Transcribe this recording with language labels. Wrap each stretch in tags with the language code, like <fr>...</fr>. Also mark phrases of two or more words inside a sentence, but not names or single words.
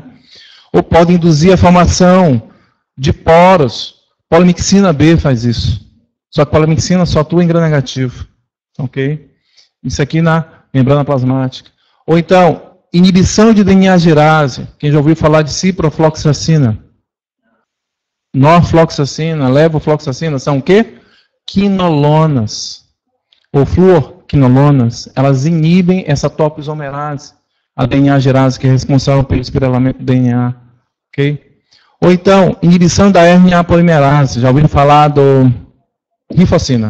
<pt>Ou podem induzir a formação de poros. Polimixina B faz isso. Só que polimixina só atua em gram negativo. Ok? Isso aqui na membrana plasmática. Ou então, inibição de DNA gerase. Quem já ouviu falar de ciprofloxacina? Norfloxacina, levofloxacina, são o quê? Quinolonas. Ou fluorquinolonas. Elas inibem essa topoisomerase, a DNA gerase, que é responsável pelo espiralamento do DNA. Ok? Ou então, inibição da RNA polimerase. Já ouviram falar do rifocina?</pt>